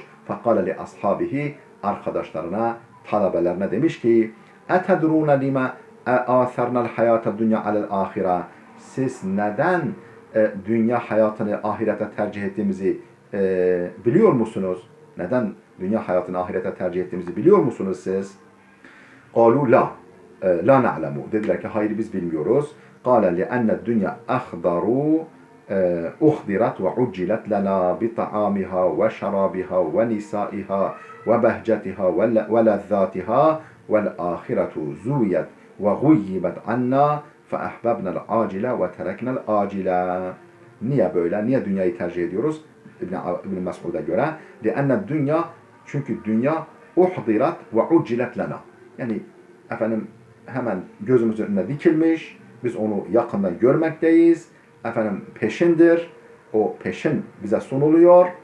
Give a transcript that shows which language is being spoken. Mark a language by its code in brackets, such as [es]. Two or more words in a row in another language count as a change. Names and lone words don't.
[ar] فقال لأصحابه, [tr] arkadaşlarına, talebelerine demiş ki [ar] أتدرون لم آثرنا الحياة الدنيا على الآخرة, [tr] siz neden dünya hayatını ahirete tercih ettiğimizi biliyor musunuz? Neden dünya hayatını ahirete tercih ettiğimizi biliyor musunuz siz? [ar] قَالُوا لَا لَا نَعْلَمُ, [tr] dediler ki hayır biz bilmiyoruz. [ar] قَالَ لِأَنَّ الدُّنْيَا أَخْضَرُوا أُخْضِرَتْ وَعُجِّلَتْ لَنَا بِطَعَامِهَا وَشَرَابِهَا وَنِسَائِهَا وَبَهْجَتِهَا وَلَذَّاتِهَا وَالْآخِرَةُ زُوِيَتْ وَغُيِّبَتْ عَنَّا فَأَحْبَبْنَا الْعَاجِلَ وَتَرَكْنَا الْعَاجِلَ. [tr] Niye böyle? Niye dünyayı tercih ediyoruz? İbn Mes'ud'a göre. لِأَنَّ dünya, çünkü dünya [ar] أخضرت وعجلت لنا. [tr] Yani hemen gözümüzün önüne dikilmiş. Biz onu yakından görmekteyiz. Peşindir. O peşin bize sunuluyor.